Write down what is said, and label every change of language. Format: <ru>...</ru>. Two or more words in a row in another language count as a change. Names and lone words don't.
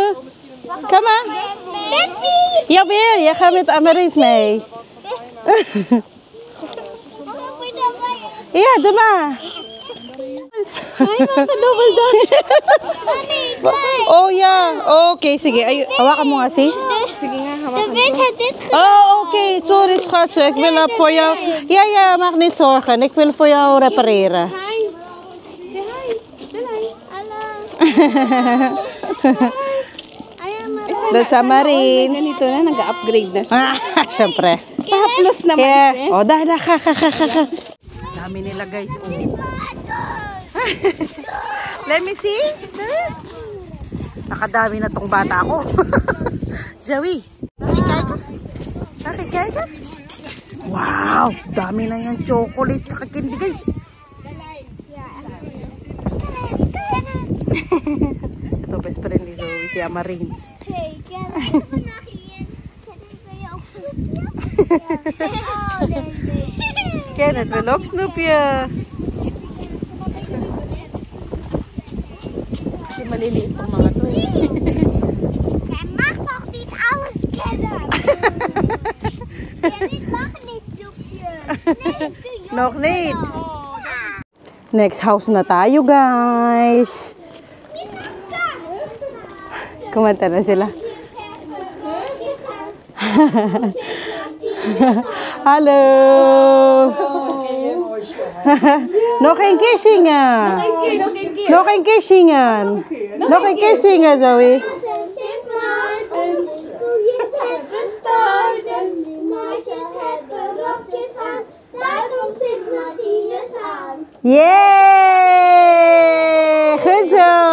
<nl>Kom maar. Jawel, jij gaat met Amarins mee. Ja, doe maar. Oh ja, oké,</nl> <tl>sige. Hawakan mo nga, sis. Sige nga, hawakan mo.</tl> <nl>Oh, oké, sorry schatje. Ik wil het voor jou. Ja, mag niet zorgen. Ik wil voor jou repareren. Dat is Amarins.</nl> <tl>Ganito na, nag-upgrade na siya. Siyempre. Pa-plus naman</tl> <en>Here.</en> <tl>siya. Oh, ga. Dami nila, guys. Oh.</tl> <en>Let me see.</en> <tl>Nakadami na tong bata ko. Zoe, nakikijken? Wow, dami na yan chocolate tsaka candy, guys. Ito, best friend ni Zoe, si Amarins.</tl> <nl>Hey, kan ik vandaag bij jou snoepje? Kenneth wil ook snoepje.</nl> <tl>Kasi maliliit ang mga to.</tl> <nl>Jij mag toch niet alles kennen? Jij mag niet snoepje. Nee, Nog niet.</nl> <en>Next house</en> <tl>na tayo, guys. Kumanta na sila.</tl> <nl>Hallo. Nog een keer zingen. Nog een keer zingen. Nog een keer zingen, Zoe. Yay! Goed zo.</nl>